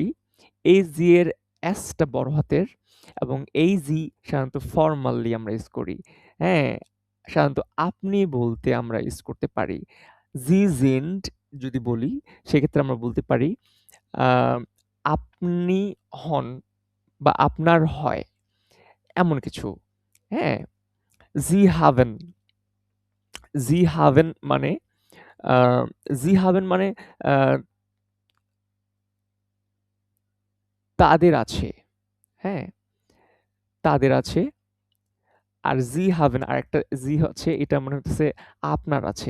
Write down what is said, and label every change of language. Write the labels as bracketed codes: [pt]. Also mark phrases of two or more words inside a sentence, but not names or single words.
[bn] এই জি এর এসটা বড় হাতের এবং এই জি সাধারণত ফরমালি আমরা ইউজ করি। হ্যাঁ? সাধারণত আপনি বলতে আমরা ইউজ করতে পারি। [de] Sie sind [bn] যদি বলি সেক্ষেত্রে আমরা বলতে পারি আ আপনি হন বা আপনার হয় এমন কিছু। হ্যাঁ? [de] Sie haben Sie haben [bn] মানে আ [de] Sie haben [bn] মানে আ তাদের আছে। হ্যাঁ? তাদের আছে। আর [de] Sie haben [bn] আরেকটা জি হচ্ছে এটা মানে হচ্ছে আপনার আছে।